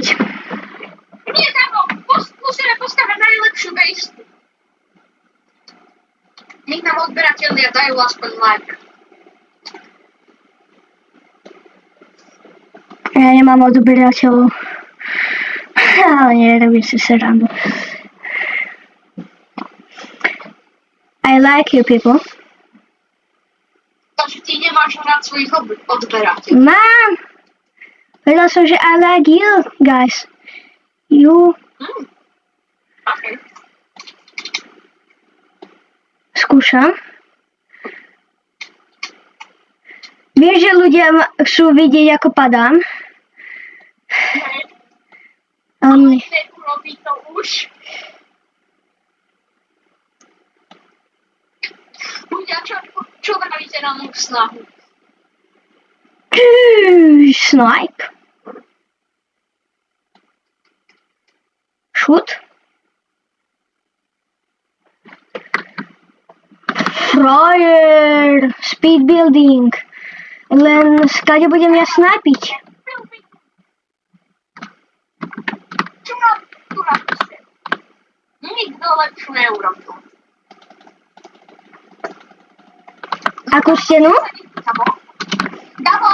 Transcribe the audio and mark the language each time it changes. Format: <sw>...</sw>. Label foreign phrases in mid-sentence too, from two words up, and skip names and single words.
<sk>Nie, Davo, musíme postaviť najlepšiu bejsku. Nech nám odberatelia dajú aspoň like. Ja nemám odberateľov. Ale nie, robím si srandu.</sk> <en>I like you people.</en> <sk>Takže ty nemáš rád svojich odberateľov. Mám. Vedel som, že</sk> <en>I like you, guys. You. Okay.</en> <sk>Skúšam. Vieš, že ľudia chcú vidieť, ako padám. Neurobí to už. Ľudia, čo vravíte na moju snahu?</sk> <en>Snipe. Shoot. Fire. Speed building.</en> <sk>Len skade budem ja snajpiť. Čo mám tu napísať? Nikto lepšiu neurobil. Akú stenu? Davo?</sk>